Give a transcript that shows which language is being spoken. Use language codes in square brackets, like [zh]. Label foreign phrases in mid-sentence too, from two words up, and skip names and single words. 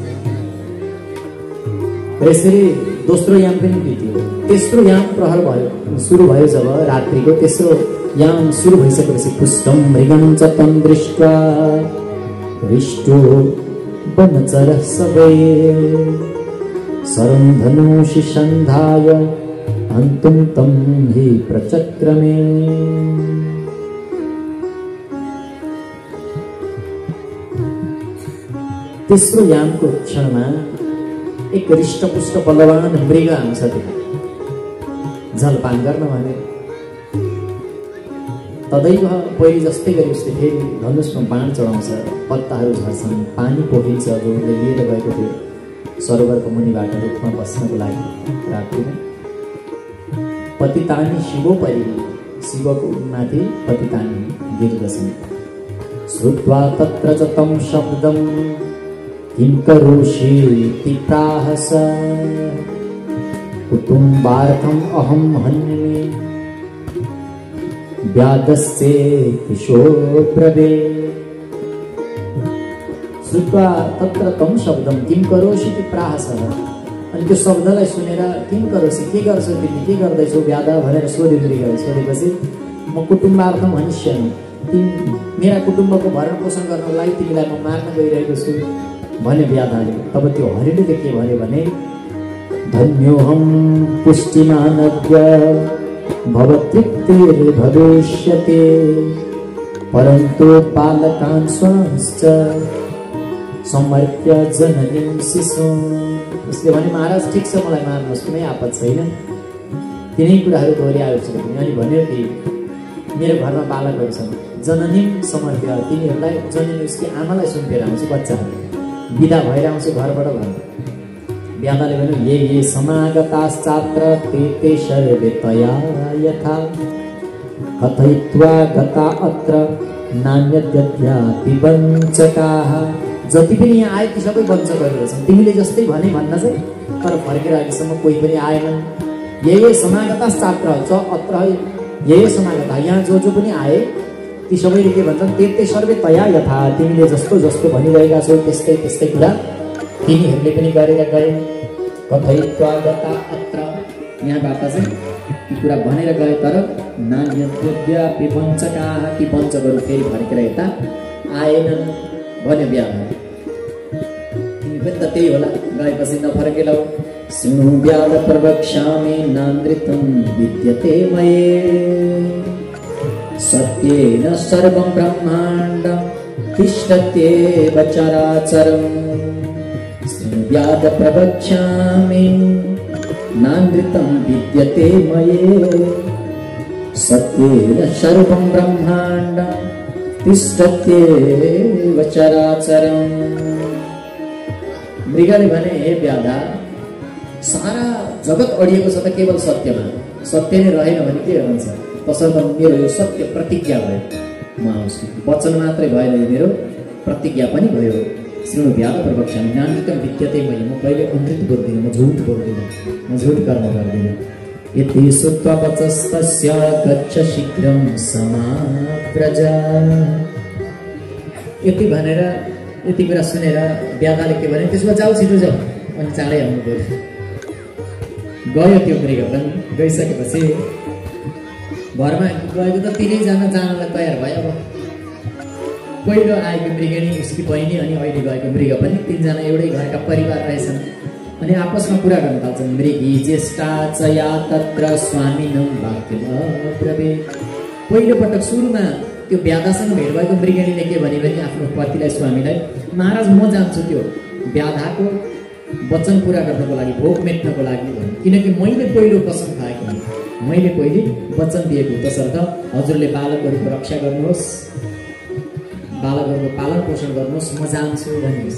[ne] र यसरी दोस्रो याम पनि बित्यो। तेस्रो याम प्रहर भयो, सुरु भयो जब रात्रिको तेस्रो याम सुरु भइसकेपछि [sa] पुष्टम मृगं च तं दृष्ट्वा हृष्टो वनचरः सवै शरं धनुषि सन्धाय हन्तुं तं हि प्रचक्रमे। [ne] तेस्रो यामको क्षणमा एक हृष्टपुष्ट बलवान मृग आउँछ त्यहाँ जलपान गर्न भनेर। तदैव पहिले जस्तै गरी उसले फेरि धनुषमा बाण चढाउँछ, पत्ताहरू झर्छन्, पानी पोखिन्छ जो उसले लिएर गएको थियो सरोवरको मुनिबाट रुखमा बस्नको लागि रात्रिमा। [sa] पतितानी शिवोपरि, [ne] शिवको माथि पतितानी गिर्दछन्। [sa] श्रुत्वा तत्र च तं शब्दं किं करोषीति प्राह स, कुटुम्बार्थम् अहं हन्ये व्यादस्ते किशोरब्रवे। श्रुत्वा तत्र तं शब्दं किं करोषीति प्राह स, [ne] अनि त्यो शब्दलाई सुनेर [sa] किं करोषि, [ne] के गर्छौ तिमी, के गर्दैछौ व्याद भनेर सोध्यो मृगले। सोधेपछि म [sa] कुटुम्बार्थम हनिष्यामि, [ne] तिमी मेरा कुटुम्बको भरण पोषण गर्नको लागि तिमीलाई म मार्न गइरहेको छु भन्यो व्याधले। तब त्यो हरिणले के भन्यो भने [sa] धन्योऽहं पुष्टिमानद्य भवतृप्तिर्भविष्यति परन्तु बालकान् स्वांश्च समर्प्य जननीं शिशुम्। [ne] उसले भने महाराज ठिक छ मलाई मार्नुहोस्, कुनै आपत छैन, तिनै कुराहरू दोहोऱ्याएको छु। अनि भन्यो कि मेरो घरमा बालकहरू छन्, [sa] जननीं समर्प्य, [ne] तिनीहरूलाई जननी उसकी आमालाई सुम्पेर आउँछु, बच्चाहरू बिदा भएर आउँछु घरबाट भन्यो। व्याधले भन्यो [sa] ये समागताश्चात्र ते सर्वे तया यथा कथयित्वा गता अत्र नान्यद्यद्यापि वञ्चकाः। [ne] जति पनि यहाँ आए ती सबै वञ्चकहरू रहेछन्, तिमीले जस्तै भने भन्न चाहिँ, तर फर्केर अहिलेसम्म कोही पनि आएनन्। [sa] ये समागताश्चात्र च अत्र, ये समागता [ne] यहाँ जो पनि आए ती सबैले के भन्छन्, [sa] ते सर्वे तया यथा, [ne] तिमीले जस्तो जस्तो भनिरहेका छौ त्यस्तै त्यस्तै कुरा तिनीहरूले पनि गरेर गए। [sa] कथयित्वा गता अत्र, [ne] यहाँबाट चाहिँ ती कुरा भनेर गए, तर [sa] नान्यद्यद्यापि वञ्चकाः, [ne] ती वञ्चकहरू फेरि फर्केर यता आएनन् भन्यो व्याधले। तिमी पनि त त्यही होला, गएपछि नफर्केलौ। [sa] शृणु व्याध प्रवक्ष्यामि नानृतं विद्यते मये सत्येन सर्वं ब्रह्माण्डं तिष्ठत्येव चराचरम्। व्याध प्रवक्ष्यामि नानृतं विद्यते मये सत्येन सर्वं ब्रह्माण्डं तिष्ठत्येव चराचरम्। [ne] मृगले भने हे व्याधा, सारा जगत अडिएको छ त केवल सत्यमा, सत्य नै रहेन भने के हुन्छ, तसर्थ मेरो यो सत्य प्रतिज्ञा भयो, म आउँछु। वचन मात्रै भएन, मेरो प्रतिज्ञा पनि भयो। [sa] शृणु व्याध प्रवक्ष्यामि नानृतं विद्यते मयि, [ne] म कहिले अमृत बोल्दिनँ, म झुट बोल्दिनँ, म झुट कर्म गर्दिनँ। [sa] यति श्रुत्वा वचस्तस्य गच्छ शीघ्रं समाव्रज। [ne] यति भनेर, यति कुरा सुनेर व्याधले के भने, त्यसमा जाऊ छिटो जाऊ, अनि चाँडै आउनु पर्यो। गयो त्यो मृग पनि। गइसकेपछि घरमा गएको त तिनैजना जानलाई तयार भयो। अब पहिलो आएको मृगनी उसकी बहिनी अनि अहिले गएको मृग पनि तीनजना एउटै घरका परिवार रहेछन्। अनि आपसमा कुरा गर्न थाल्छन्। [sa] मृगी ज्येष्ठा च या तत्र स्वामिनं वाक्यमब्रवीत्। [ne] पहिलो पटक सुरुमा त्यो व्याधासँग भेट भएको मृगनीले के भने आफ्नो पतिलाई स्वामीलाई, महाराज म जान्छु त्यो व्याधाको वचन पूरा गर्नको लागि, भोक मेट्नको लागि, किनकि मैले पहिलो कसम खाएको हुँ, मैले पहिले वचन दिएको। तसर्थ हजुरले बालकहरूको रक्षा गर्नुहोस्, बालकहरूको पालन पोषण गर्नुहोस्, म जान्छु भन्नुहोस्।